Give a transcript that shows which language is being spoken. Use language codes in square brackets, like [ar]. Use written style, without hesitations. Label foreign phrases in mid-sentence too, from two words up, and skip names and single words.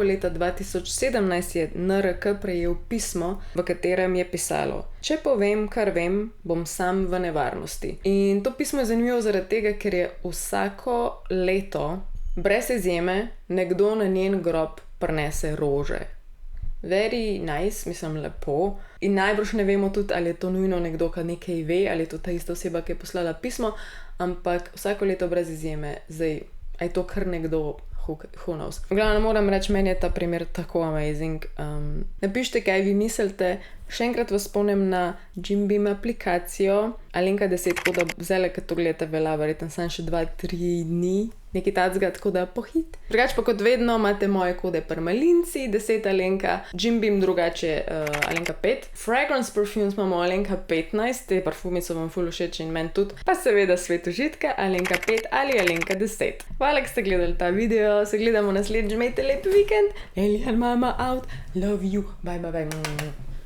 [sl] Leta 2017 je NRK prejel pismo, v katerem je pisalo: če povem, kar vem, bom sam v nevarnosti. In to pismo je zanimivo zaradi tega, ker je vsako leto, brez izjeme, nekdo na njen grob prinese rože. [en] Very nice, [sl] mislim, lepo. In najbrž ne vemo tudi, ali je to nujno nekdo, ki nekaj ve, ali je to ta ista oseba, ki je poslala pismo, ampak vsako leto brez izjeme. Zdaj, a je to kar nekdo, [en] who knows. [sl] V glavnem moram reči, meni je ta primer tako amazing. Napišite, kaj vi mislite. Še enkrat vas spomnim na Jim Beam aplikacijo. Alenka 10, tako da vzele, kad to gledate, velja verjetno samo še 2-3 dni. Nekaj tacga, tako da pohit. Drugače pa kot vedno imate moje kode Permalinci, 10 Alenka, Jim Beam drugače Alenka 5. Fragrance Perfumes imamo Alenka 15, te parfumi so vam ful všeč in meni tudi. Pa seveda Svet užitka, Alenka 5 ali Alenka 10. Hvala, ki ste gledali ta video, se gledamo naslednjič, imejte lep vikend. [en] Elian mama out, love you, bye bye bye.